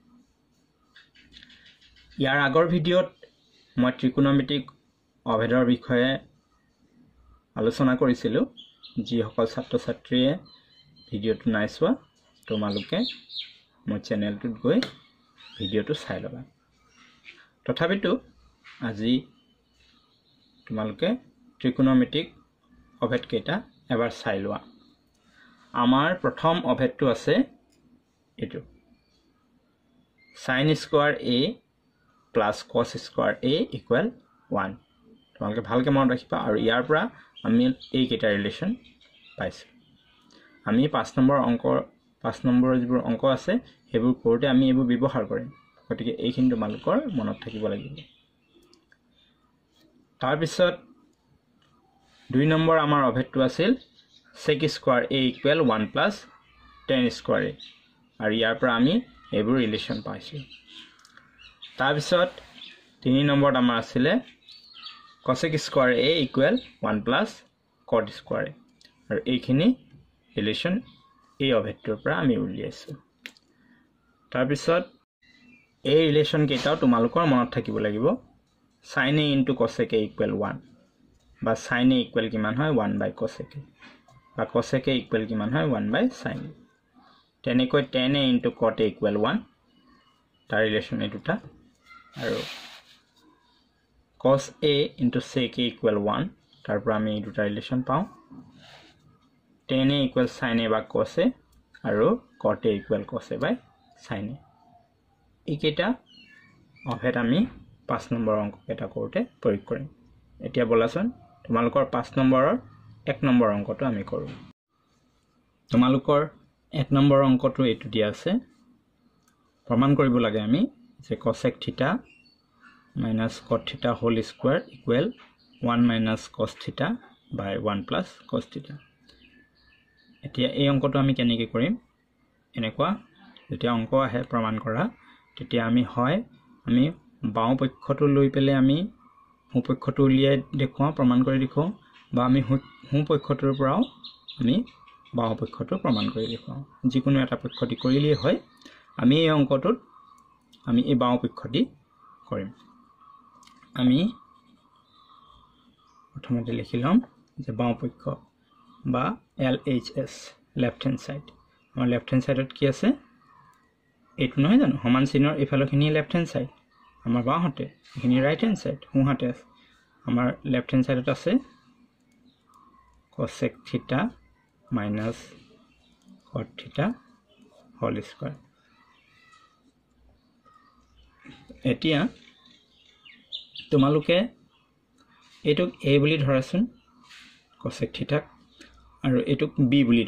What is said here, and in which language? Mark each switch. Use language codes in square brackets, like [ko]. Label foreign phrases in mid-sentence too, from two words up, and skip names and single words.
[as] ইয়াৰ আগৰ ভিডিঅ'ত মই ত্ৰিকোণমিতিক অভেদৰ বিষয়ে আলোচনা কৰিছিলো যিসকল ছাত্ৰ ছাত্ৰীয়ে ভিডিঅ'টো নাই চোৱা তোমালোকে মোৰ চেনেলটোত গৈ ভিডিঅ'টো চাই ল'বা তথাপিতো আজি তোমালোকে ত্ৰিকোণমিতিক অভেদ কেইটা এবাৰ চাই লোৱা আমাৰ প্ৰথম অভেদটো আছে এটো [en] sin square a plus cos square a equal 1 [as] তোমালোকে ভালকে মনত ৰাখিবা আৰু ইয়াৰ পৰা আমি এই কেইটা ৰিলেচন পাইছো আমি 5 নম্বৰৰ যিবোৰ অংক আছে হেবোৰ কৰোতে আমি এবোৰ ব্যৱহাৰ কৰিম গতিকে এইখিনি তোমালোকৰ মনত থাকিব লাগিব তাৰ পিছত 2 নম্বৰ আমাৰ অভেদটো আছিল [en] sec square a equal 1 plus tan square a [as] আৰু ইয়াৰ পৰা আমি এবোৰ ৰিলেচন পাইছো তাৰ পিছত 3 নম্বৰত আমাৰ আছিল [en] cosec square a equal 1 plus cot square a [as] আৰু এইখিনি ৰিলেচন এই অভেদটোৰ পৰা আমি উলিয়াইছো তাৰ পিছত এই ৰিলেচন কেইটাও তোমালোকৰ মনত থাকিব লাগিব [en] sin a into cosec a equal 1 বা sin a equal [as] কিমান হয় [en] 1 by cosec a বা cosec a equal [as] কিমান হয় [en] 1 by sin a তেনেকৈ tan a into cot a equal 1 [as] তাৰ ৰিলেচন এই দুটা আৰু [en] cos a into sec a equal 1 [as] তাৰ পৰা আমি এই দুটা ৰিলেচন পাওঁ [en] tan a equal sin a by cos a আৰু cot a equal cos a by sin a [as] এইকেইটা অভেদ আমি 5 নম্বৰ অংক কেইটা কৰোতে প্ৰয়োগ কৰিম এতিয়া বলাচোন তোমালোকৰ 5 নম্বৰৰ 1 নম্বৰ অংকটো আমি কৰো তোমালোকৰ 1 নম্বৰ অংকটো এটো দিয়া আছে প্ৰমাণ কৰিব লাগে আমি যে [en] cosec theta minus cot theta whole square equal 1 minus cos theta by 1 plus cos theta [as] এতিয়া এই অংকটো আমি কেনেকৈ কৰিম এনেকুৱা যেতিয়া অংক আহে প্ৰমাণ কৰা তেতিয়া আমি হয় আমি বাও পক্ষটো লৈ পেলে আমি হু পক্ষটো উলিয়াই দেখুৱা প্ৰমাণ কৰি দেখুৱা বা আমি হু পক্ষটোৰ পৰাও আমি বাও পক্ষটো প্ৰমাণ কৰি দেখুৱা যিকোনো এটা পক্ষটি কৰিলেই হয় আমি এই অংকটোত আমি এই বাও পক্ষটি কৰিম আমি প্ৰথমতে লিখি লম যে বাও পক্ষ বা LHS [en] left hand side [as] আমাৰ [en] left hand sideত [as] কি আছে এইটো নহয় জানো সমান চিহ্নৰ ইফালখিনি [en] left hand side [as] আমাৰ বাওঁহাতে এখিনি [en] right hand side [as] সোঁহাতে আছে আমাৰ [en] left hand sideত [as] আছে [en] cosec theta minus cot theta whole square [as] এতিয়া তোমালোকে এটুক a বুলি ধৰাচোন cosec theta আৰু এটুক b বুলি